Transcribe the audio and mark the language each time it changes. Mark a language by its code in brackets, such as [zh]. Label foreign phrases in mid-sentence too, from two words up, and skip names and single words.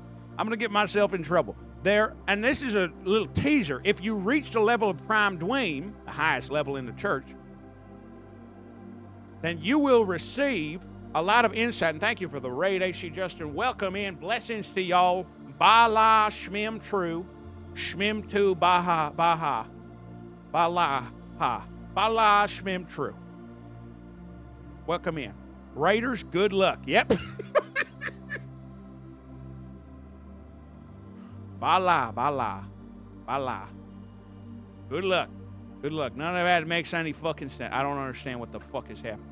[en] There, and this is a little teaser. If you reach the level of prime dweem, the highest level in the church, then you will receive a lot of insight. And thank you for the raid, AC Justin. Welcome in. Blessings to y'all. Bala Schmim true. Schmim tu Baha Baha. Bala ha. Bala Schmim true. Welcome in. Raiders, good luck. Yep. Bala, bala, bala. Good luck. Good luck. None of that makes any fucking sense. I don't understand what the fuck is happening.